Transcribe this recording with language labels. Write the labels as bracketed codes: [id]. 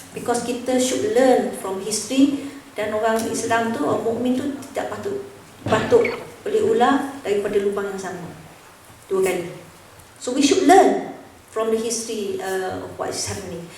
[en] Because [ms] kita [en] should learn from history. [ms] Dan orang Islam tu, orang mukmin tu tidak patut boleh ular daripada lubang yang sama 2 kali. [en] So we should learn from the history of what is happening.